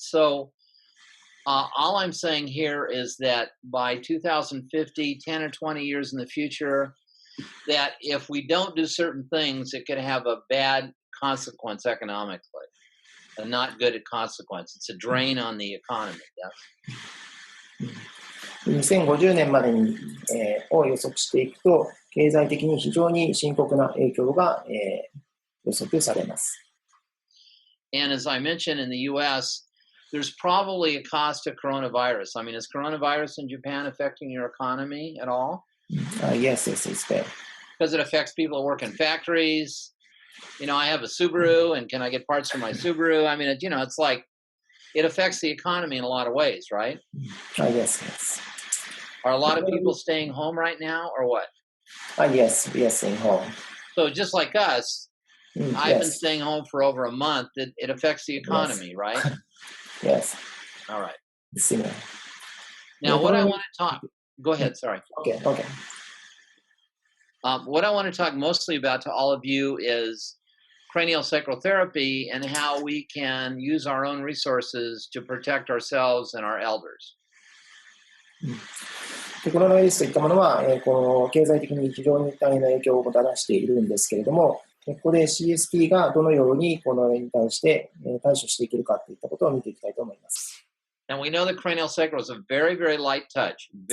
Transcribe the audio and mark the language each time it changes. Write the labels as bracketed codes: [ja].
[en] So all I'm saying here is that by 2050, 10 or 20 years in the future, that if we don't do certain things, it could have a bad consequence economically, a not good consequence. It's a drain on the economy. Yes? [ja] 2050年までに、を予測していくと、経済的に非常に深刻な影響が、予測されます。 [en] And as I mentioned in the US, there's probably a cost to coronavirus. I mean, is coronavirus in Japan affecting your economy at all? Yes, it's there. Because it affects people who work in factories. You know, I have a Subaru, and can I get parts for my Subaru? I mean, it's like, it affects the economy in a lot of ways, right? Yes. Are a lot of people staying home right now, or what? Yes, in home. So just like us, I've been staying home for over a month. It affects the economy, right? Yes. All right. Similar. Now, what I want to talk... Go ahead, sorry. Okay. What I want to talk mostly about to all of you is craniosacral therapy and how we can use our own resources to protect ourselves and our elders. [ja] コロナウイルスといったものは、この経済的に非常に大変な影響をもたらしているんですけれども、ここで CST がどのようにこのに対して対処していけるかといったことを見ていきたいと思います。 [en] And we know that craniosacral is a very, very light touch.